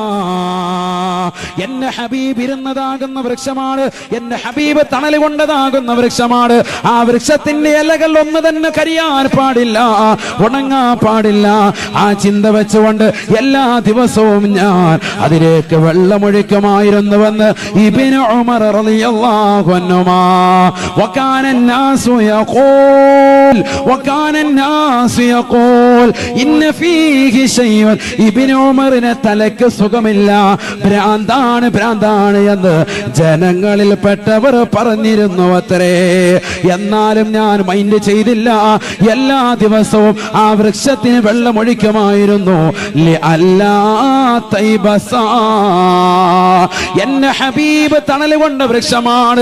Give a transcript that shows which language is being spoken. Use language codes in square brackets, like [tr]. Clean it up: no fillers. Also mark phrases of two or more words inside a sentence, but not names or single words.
[ml] എന്റെ ഹബീബ് ഇരുന്നതാകുന്ന വൃക്ഷമാണ്, എന്റെ ഹബീബ് തണൽ കൊണ്ടതാകുന്ന വൃക്ഷമാണ്. ആ വൃക്ഷത്തിന്റെ ഇലകൾ ഒന്ന് തന്നെ കരിയാൻ പാടില്ല, ഉണങ്ങാൻ പാടില്ല. ആ ചിന്ത വെച്ചുകൊണ്ട് എല്ലാ ദിവസവും ഞാൻ അതിലേക്ക് വെള്ളമൊഴിക്കുമായിരുന്നുവെന്ന് ഇബ്നു ഉമർ [ar] رضي الله عنهما. വകാന الناس يقول إن فيه شيء. [ml] ഇബ്നു ഉമറിനെ തലക്ക് സുഖമില്ല, ഭ്രാന്താണ് എന്ന് ജനങ്ങളിൽ പെട്ടവർ പറഞ്ഞിരുന്നു അത്രേ. എന്നാലും ഞാൻ മൈൻഡ് ചെയ്തില്ല. എല്ലാ ദിവസവും ആ വൃക്ഷത്തിന് വെള്ളമൊഴിക്കുമായിരുന്നു. [ar] لئلا تيبسا. [ml] എന്നെ ഹബീബ് തണൽ കൊണ്ട വൃക്ഷമാണ്.